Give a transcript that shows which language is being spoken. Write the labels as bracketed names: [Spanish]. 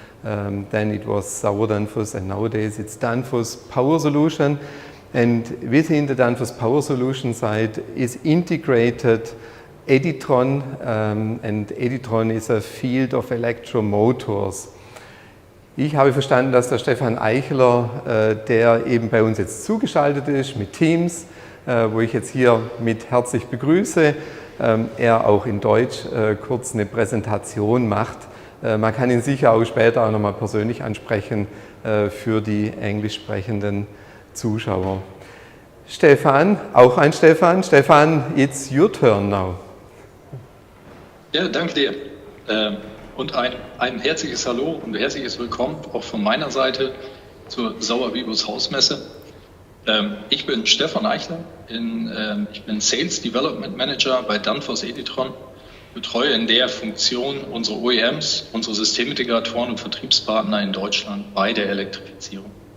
[English] Then it was Sauer Danfoss, and nowadays it's Danfoss Power Solution. And within the Danfoss Power Solution side is integrated Editron, and Editron is a field of electromotors. [German] Ich habe verstanden, dass der Stefan Eichler, der eben bei uns jetzt zugeschaltet ist mit Teams, wo ich jetzt hier mit herzlich begrüße, er auch in Deutsch kurz eine Präsentation macht. Man kann ihn sicher auch später auch nochmal persönlich ansprechen für die englisch sprechenden Zuschauer. Stefan, auch ein Stefan. [English] Stefan, it's your turn now. [German] Ja, danke dir. Und ein herzliches Hallo und herzliches Willkommen auch von meiner Seite zur Sauer Bibus Hausmesse. Ich bin Stefan Eichler, ich bin Sales Development Manager bei Danfoss Editron, betreue in der Funktion unsere OEMs, unsere Systemintegratoren und Vertriebspartner in Deutschland bei der Elektrifizierung.